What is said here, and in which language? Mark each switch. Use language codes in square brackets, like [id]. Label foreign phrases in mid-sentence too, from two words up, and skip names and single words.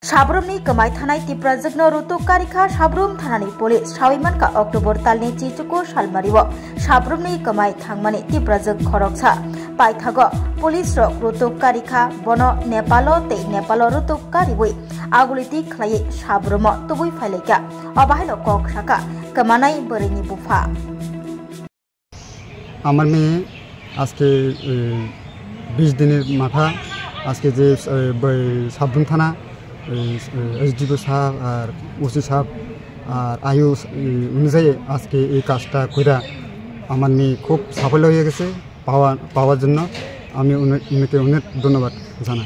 [trp] साब्रुमनि कमाय थानाय तिप्राजोगनो रुतुक कारिखा साब्रुम थानानि पुलिस साविमानका अक्टोबर तालनि चिचुको सालमारिव साब्रुमनि कमाय थांमानि तिप्राजोग खरकसा पाइथागो पुलिस रक रुतुक कारिखा बनो नेपालो ते नेपालो रुतुक कारिवै आगुलिति खलायै साब्रुमो तुबुय फाइलायका अबाहायलो कक साका कमानाय बरैनि बुफा [bn] আমার মেয়ে আজকে 20 দিনের মাথা আজকে যে সাবরুম থানা এসডিও সাহেব আর ওসি সাহেব আর আয়ু অনুযায়ী আজকে এই কাজটা কইরা আমার মেয়ে খুব সাফল্য হয়ে গেছে পাওয়ার জন্য আমি উনাকে অনেক ধন্যবাদ জানাই।